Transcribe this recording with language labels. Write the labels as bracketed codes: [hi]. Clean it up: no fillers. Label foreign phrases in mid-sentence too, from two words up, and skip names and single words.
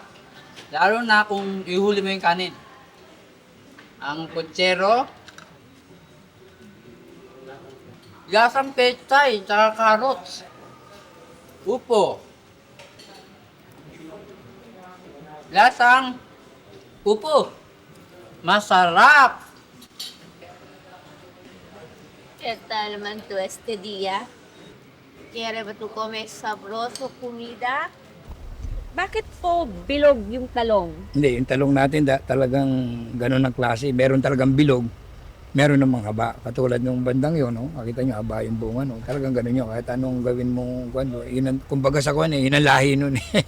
[tl] Lalo na kung ihuli mo yung kanin. Ang puchero, lasang pechay, tsaka carrots. Upo. Lasang upo. Masarap. [es] ¿Qué tal naman tu este día? ¿Quiere ba tu comer sabroso comida? [tl] Bakit po bilog yung talong? Hindi, yung talong natin talagang ganun ang klase. Meron talagang bilog, meron namang haba. Katulad ng bandang yun, no? Makita nyo, haba yung bunga, no? Talagang ganun yun. Kahit anong gawin mo, kumbaga sa kuwan, yun ang lahi nun.